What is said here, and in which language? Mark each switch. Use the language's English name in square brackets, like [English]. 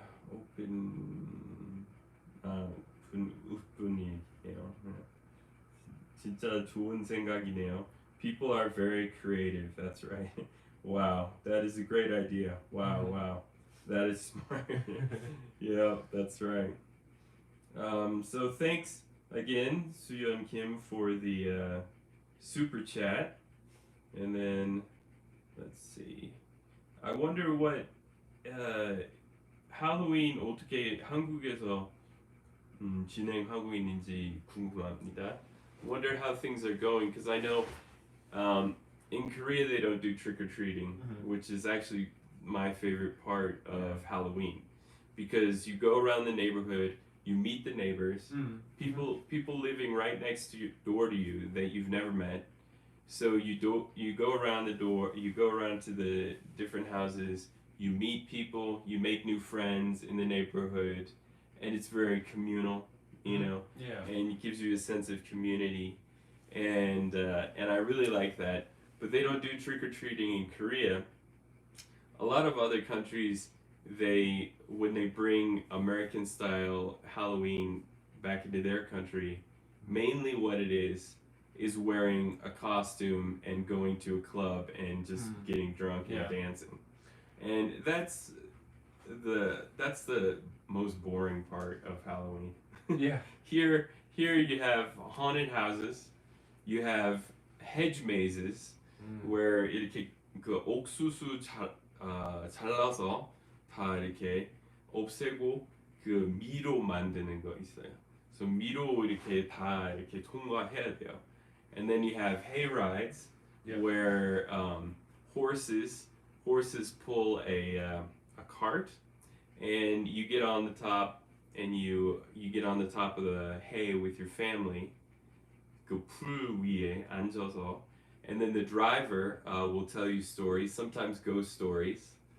[Korean] 오픈 우spun이에요. 진짜 좋은 생각이네요. [English] People are very creative. That's right. Wow, that is a great idea. Wow, wow, that is smart. Yeah, that's right. So thanks again, Suyun Kim, for the super chat. And then let's see. I wonder what [Korean] 할로윈 어떻게 한국에서 진행하고 있는지 궁금합니다. [English] Wonder how things are going, because I know in Korea they don't do trick-or-treating, which is actually my favorite part of Halloween, because you go around the neighborhood, you meet the neighbors, people living right next door to you that you've never met. So you go around the door, you go around to the different houses, you meet people, you make new friends in the neighborhood, and it's very communal, you know. Yeah. And it gives you a sense of community, and I really like that. But they don't do trick-or-treating in Korea. A lot of other countries, when they bring American-style Halloween back into their country, mainly what it is wearing a costume and going to a club and just getting drunk and dancing. And that's the most boring part of Halloween. Yeah. Here you have haunted houses, you have hedge mazes where [Korean] 이렇게 그 옥수수 잘라서 다 이렇게 없애고 그 미로 만드는 거 있어요. So 미로 이렇게 다 이렇게 통과해야 돼요. [English] And then you have hay rides where horses pull a cart, and you get on the top, and you get on the top of the hay with your family. [Korean] 그 풀 위에 앉아서, [English] and then the driver will tell you stories, sometimes ghost stories.